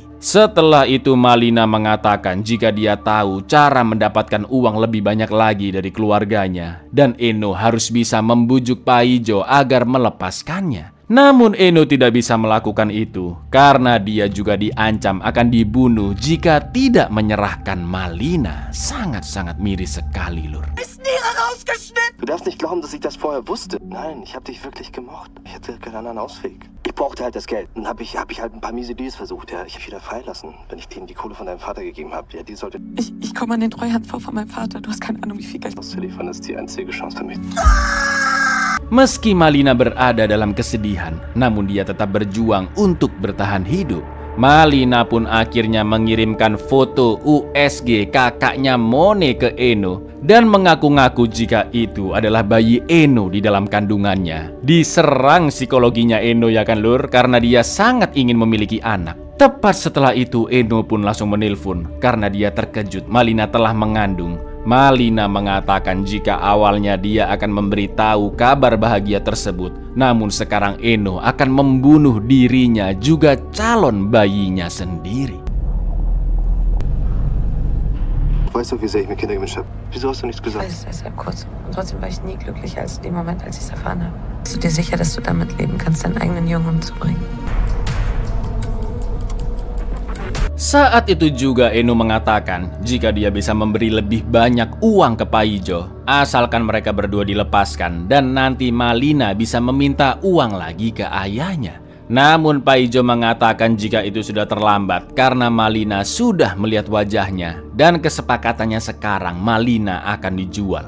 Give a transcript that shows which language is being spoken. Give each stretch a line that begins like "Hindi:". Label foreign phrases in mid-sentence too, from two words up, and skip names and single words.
Indonesian: Setelah itu Malina mengatakan jika dia tahu cara mendapatkan uang lebih banyak lagi dari keluarganya. Dan Eno harus bisa membujuk Paijo agar melepaskannya. Namun Eno tidak bisa melakukan itu karena dia juga diancam akan dibunuh jika tidak menyerahkan Malina. Sangat-sangat miris sekali lur.
German: Du darfst nicht glauben, dass ich das vorher wusste. Nein, ich habe dich wirklich gemocht. Ich hatte keinen anderen Ausweg. Ich brauchte halt das Geld. Dann hab ich halt ein paar miese Deals versucht. Ja, ich habe wieder freilassen, wenn ich denen die Kohle von deinem Vater gegeben habe. Ja, die sollte... Ich komme an den Treuhandfonds von meinem Vater. Du hast keine Ahnung, wie viel Geld... ...auszuliefern ist die einzige Chance für mich.
Indonesian: Meski Malina berada dalam kesedihan, namun dia tetap berjuang untuk bertahan hidup. Malina pun akhirnya mengirimkan foto USG kakaknya Mone ke Eno dan mengaku-ngaku jika itu adalah bayi Eno di dalam kandungannya. Diserang psikologinya Eno ya kan lur, karena dia sangat ingin memiliki anak. Tepat setelah itu Eno pun langsung menelpon karena dia terkejut Malina telah mengandung. Malina mengatakan jika awalnya dia akan memberitahu kabar bahagia tersebut, namun sekarang Eno akan membunuh dirinya juga calon bayinya sendiri.
German: Weißt du, wie sehr ich mir Kinder gewünscht habe? Wieso hast du nichts gesagt? Ich weiß, das ist ja kurz. Und trotzdem war ich nie glücklicher als in dem Moment, als ich es erfahren habe. Bist du dir sicher, dass du damit leben kannst, deinen eigenen Jungen umzubringen?
Indonesian: Saat itu juga Eno mengatakan jika dia bisa memberi lebih banyak uang ke Paijo asalkan mereka berdua dilepaskan dan nanti Malina bisa meminta uang lagi ke ayahnya. Namun Paijo mengatakan jika itu sudah terlambat karena Malina sudah melihat wajahnya dan kesepakatannya sekarang Malina akan dijual.